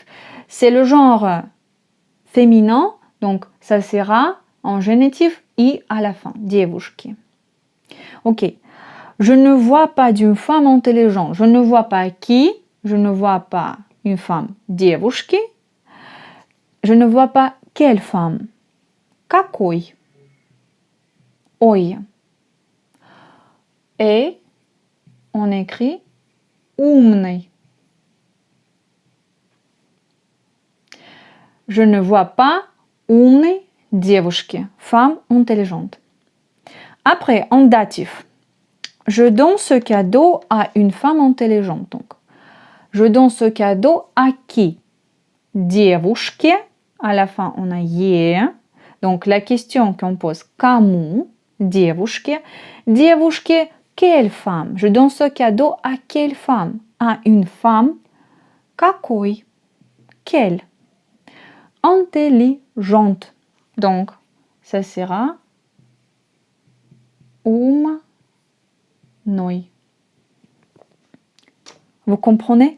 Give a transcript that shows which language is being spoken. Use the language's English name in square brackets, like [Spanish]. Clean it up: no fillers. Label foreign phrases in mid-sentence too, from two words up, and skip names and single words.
[French] C'est le genre féminin, donc ça sera en génitif i à la fin, девушки. Ok. Je ne vois pas d'une femme intelligente. Je ne vois pas qui. Je ne vois pas une femme, девушки. Je ne vois pas quelle femme. [Russian] Какой? Ой. [French] Et on écrit умный. Je ne vois pas [Russian] умной девушки, [French] femme intelligente. Après, en datif. Je donne ce cadeau à une femme intelligente. Donc, je donne ce cadeau à qui? Девушке. À la fin, on a е. Donc, la question qu'on pose, [Russian] кому? Девушке. Девушке, [French] quelle femme? Je donne ce cadeau à quelle femme? À une femme. Какой? Quelle? Intelligente. Donc, ça sera умной. Vous comprenez?